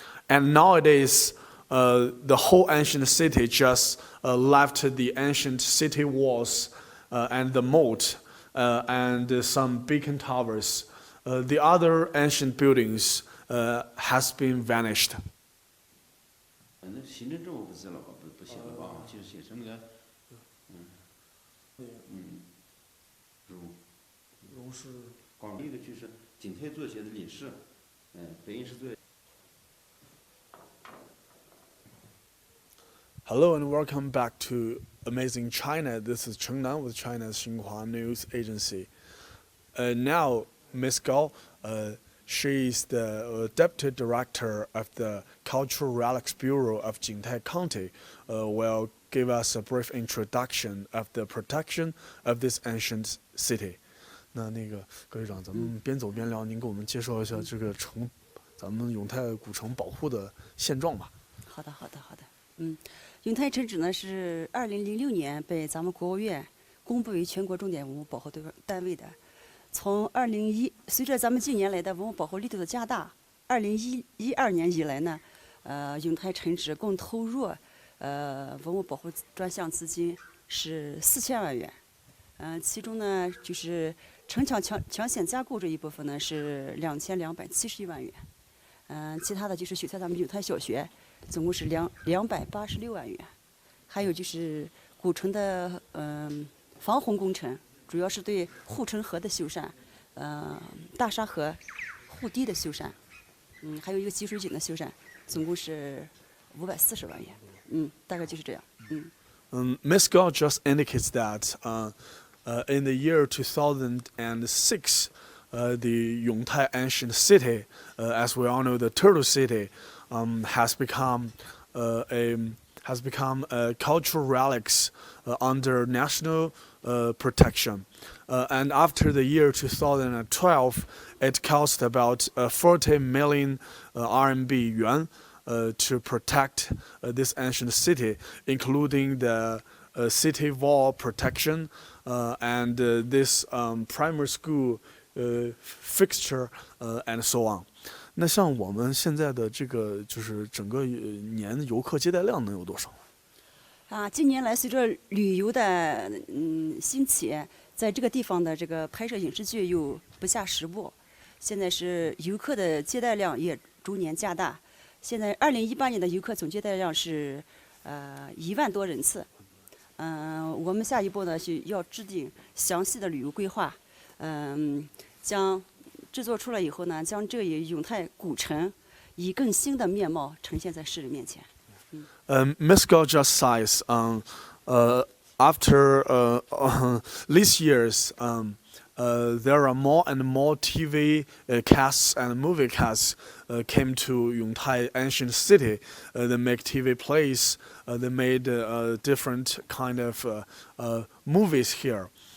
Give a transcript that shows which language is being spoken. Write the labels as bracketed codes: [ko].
[en] And nowadays, the whole ancient city just left the ancient city walls and the moat and some beacon towers. The other ancient buildings has been vanished. [zh] 行政政务不写了吧？不写了吧？就是写成那个，荣是广东一个就是景泰作协的理事，北京市作。 [en] Hello and welcome back to Amazing China. This is Cheng Nan with China's Xinhua News Agency. Now, Ms. Gao, she is the Deputy Director of the Cultural Relics Bureau of Jingtai County, will give us a brief introduction of the protection of this ancient city. [zh] 那个葛局长，咱们边走边聊，您给我们介绍一下这个咱们永泰古城保护的现状吧。好的。永泰城址呢是2006年被咱们国务院公布为全国重点文物保护单位的。从随着咱们近年来的文物保护力度的加大，2012年以来呢，永泰城址共投入文物保护专项资金是4000万元。其中呢就是城墙墙线加固这一部分呢是2271万元。其他的就是选在咱们永泰小学。总共是286万元，还有就是古城的防洪工程，主要是对护城河的修缮，大沙河护堤的修缮，还有一个集水井的修缮，总共是540万元，大概就是这样， [en] Ms. Gao just indicates that in the year 2006, the Yongtai ancient city, as we all know, the Turtle City, has become cultural relics under national protection. And after the year 2012, it cost about 40 million RMB yuan to protect this ancient city, including the city wall protection and this primary school fixture and so on. [zh] 那像我们现在的这个就是整个年游客接待量能有多少？近年来随着旅游的兴起，在这个地方的这个拍摄影视剧又不下10部，现在是游客的接待量也逐年加大。现在2018年的游客总接待量是1万多人次。我们下一步呢是要制定详细的旅游规划，将制作出来以后呢，将这个永泰古城以更新的面貌呈现在世人面前。 [en] Miss Go just says, after these years, there are more and more TV casts and movie casts came to Yongtai Ancient City. They make TV plays. They made different kind of movies here.